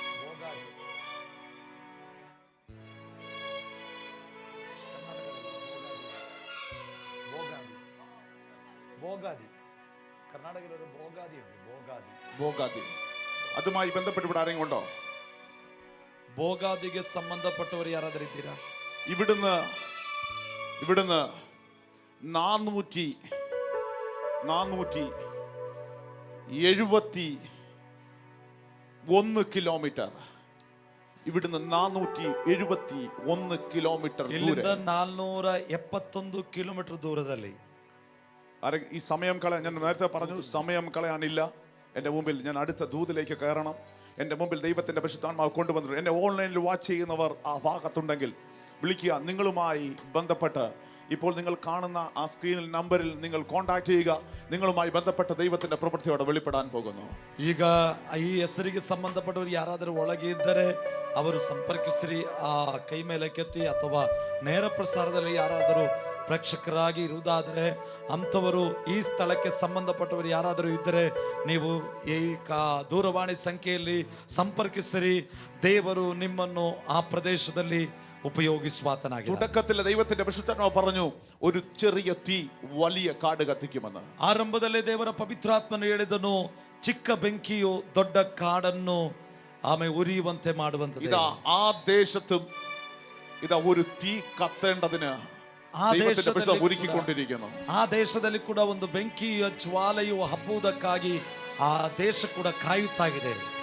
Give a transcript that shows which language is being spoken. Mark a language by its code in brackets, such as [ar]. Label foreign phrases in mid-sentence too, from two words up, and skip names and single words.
[ml] ബോഗാദി. കർണാടകയിൽ ഒരു ബോഗാദി ഉണ്ട്. ബോഗാദി. അതുമായി ബന്ധപ്പെട്ട് ഇവിടെ ആരെങ്കിലും ഉണ്ടോ? [kn] ബോഗാദിಗೆ ಸಂಬಂಧಪಟ್ಟವರು ಯಾರಾದರೂ ಇದ್ದೀರಾ? [ml] ഇവിടുന്ന് 471 കിലോമീറ്റർ. ഇവിടുന്ന് 471 കിലോമീറ്റർ [kn] ಇಲ್ಲಿಂದ 471 ಕಿಲೋಮೀಟರ್ ದೂರದಲ್ಲಿ. [ml] ഈ സമയം കളയാൻ ഞാൻ നേരത്തെ പറഞ്ഞു, സമയം കളയാനില്ല. എൻ്റെ മുമ്പിൽ ഞാൻ അടുത്ത ദൂതിലേക്ക് കയറണം. എൻ്റെ മുമ്പിൽ ദൈവത്തിൻ്റെ പരിശുദ്ധാത്മാവ് കൊണ്ടുവന്നു. എന്നെ ഓൺലൈനിൽ വാച്ച് ചെയ്യുന്നവർ ആ ഭാഗത്തുണ്ടെങ്കിൽ വിളിക്കുക. നിങ്ങളുമായി ബന്ധപ്പെട്ട് ഇപ്പോൾ നിങ്ങൾ കാണുന്ന ആ സ്ക്രീനിൽ നമ്പറിൽ നിങ്ങൾ കോൺടാക്ട് ചെയ്യുക. ನಿങ്ങളുമായി ബന്ധപ്പെട്ട ದೈವത്തിന്റെ ಪ್ರವೃತ್ತಿಯೋടെ വെളിപ്പെടാൻ പോകുന്നു. [kn] ಈಗ ಈ ಹೆಸರಿಗೆ ಸಂಬಂಧಪಟ್ಟವರು ಯಾರಾದರೂ ಒಳಗೆ ಇದ್ದರೆ ಅವರು ಸಂಪರ್ಕಿಸಿರಿ. ಆ ಕೈ ಮೇಲೆ ಕೆತ್ತಿ ಅಥವಾ ನೇರ ಪ್ರಸಾರದಲ್ಲಿ ಯಾರಾದರೂ ಪ್ರೇಕ್ಷಕರಾಗಿ ಇರುವುದಾದರೆ ಅಂಥವರು ಈ ಸ್ಥಳಕ್ಕೆ ಸಂಬಂಧಪಟ್ಟವರು ಯಾರಾದರೂ ಇದ್ದರೆ ನೀವು ಈ ದೂರವಾಣಿ ಸಂಖ್ಯೆಯಲ್ಲಿ ಸಂಪರ್ಕಿಸಿರಿ. ದೇವರು ನಿಮ್ಮನ್ನು ಆ ಪ್ರದೇಶದಲ್ಲಿ ഉപയോഗിക്കുവാനാണ്. [ml] തുടക്കത്തിൽ ദൈവത്തിന്റെ പരിശുദ്ധാത്മാവ് പറഞ്ഞു ഒരു ചെറിയ തീ വലിയ കാട് കത്തിക്കുമെന്ന്. [kn] ಆರಂಭದಲ್ಲಿ ದೇವರ ಪವಿತ್ರಾತ್ಮನು ಹೇಳಿದನು ಚಿಕ್ಕ ಬೆಂಕಿಯು ದೊಡ್ಡ ಕಾಡನ್ನು ಆಮೆ ಉರಿಯುವಂತೆ ಮಾಡುವಂತದ್ದು. [ml] ഇതാ ആ ദേശത്തും ഇതാ ഒരു തീ കത്തേണ്ടതിന് ദൈവത്തിന്റെ പരിശുദ്ധാത്മാവ് ഒരുക്കിക്കൊണ്ടിരിക്കുന്നു. [kn] ಆ ದೇಶದಲ್ಲಿ ಕೂಡ ಒಂದು ಬೆಂಕಿಯ ಜ್ವಾಲೆಯು ಹಬ್ಬುವುದಕ್ಕಾಗಿ ಆ ದೇಶ ಕೂಡ ಕಾಯುತ್ತಾಗಿದೆ.